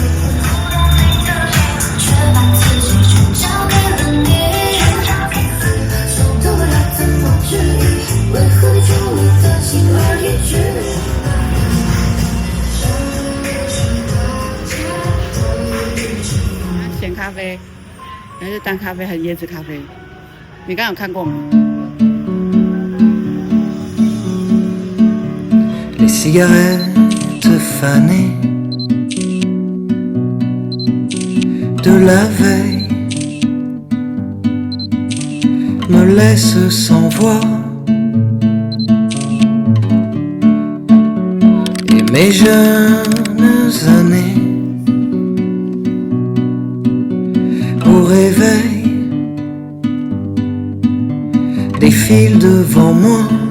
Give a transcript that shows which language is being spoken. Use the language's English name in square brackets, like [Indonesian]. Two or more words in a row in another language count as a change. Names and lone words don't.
[Chinese] 却把自己全交给了你，想不了怎么治愈，为何就我的轻而易举。鲜咖啡，还是单咖啡，还是椰子咖啡？你刚刚有看过吗？ [French] Les cigarettes fanées de la veille me laissent sans voix et mes jeunes années au réveil défilent devant moi.